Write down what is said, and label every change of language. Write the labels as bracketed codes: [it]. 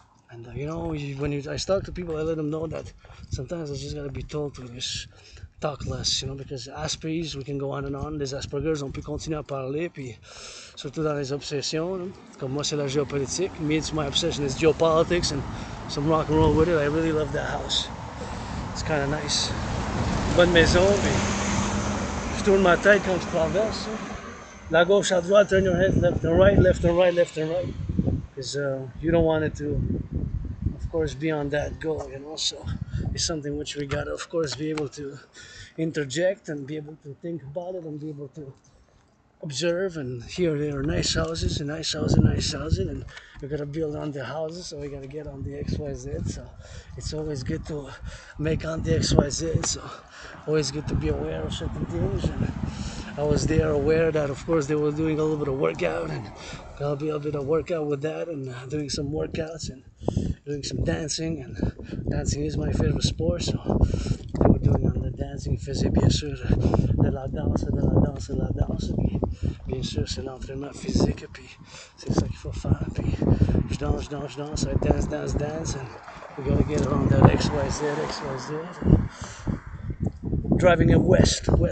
[en] And you know, when I talk to people, I let them know that sometimes I just gotta be told to just talk less, you know, because Asperger's, we can go on and on. [fr] Les Asperger's, on peut continuer à parler, puis surtout dans les obsessions, hein. Comme moi, c'est la géopolitique. [en] Me, it's my obsession is geopolitics and some rock and roll with it. I really love that house. It's kind of nice. [fr] Bonne maison, puis je tourne ma tête quand je traverse. La gauche à droite, [en] turn your head left and right, because you don't want it to, of course, be on that goal, you know. So it's something which we gotta, of course, be able to interject and be able to think about it and be able to observe. And here there are nice houses, and we gotta build on the houses, so we gotta get on the XYZ. So it's always good to make on the XYZ. So always good to be aware of certain things. And I was there aware that, of course, they were doing a little bit of workout, and there'll be a bit of workout with that, and doing some workouts and doing some dancing. And dancing is my favorite sport, so they were doing on the dance [fr] dancing, il faisait bien sûr de la danse, de la danse, de la danse. Puis, bien sûr, c'est l'entraînement physique, puis c'est ça qu'il faut faire. Puis je danse, [en] I dance, and we gotta get around that XYZ. Driving it west.